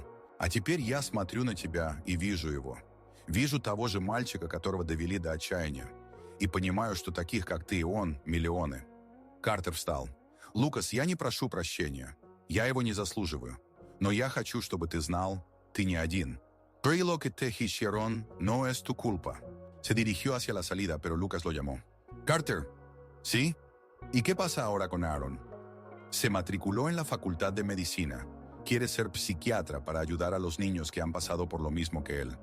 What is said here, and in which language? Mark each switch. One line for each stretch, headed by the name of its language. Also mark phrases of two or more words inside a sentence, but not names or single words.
Russian: «А теперь я смотрю на тебя и вижу его. Вижу того же мальчика, которого довели до отчаяния. И понимаю, что таких, как ты и он, миллионы». Картер встал. «Лукас, я не прошу прощения. Я его не заслуживаю. Но я хочу, чтобы ты знал, ты не один.
Spanish: Todo lo que te hicieron no es tu culpa». Se dirigió hacia la salida, pero Lucas lo llamó. «Carter». «¿Sí? ¿Y qué pasa ahora con Aaron?» Se matriculó en la Facultad de Medicina. Quiere ser psiquiatra para ayudar a los niños que han pasado por lo mismo que él.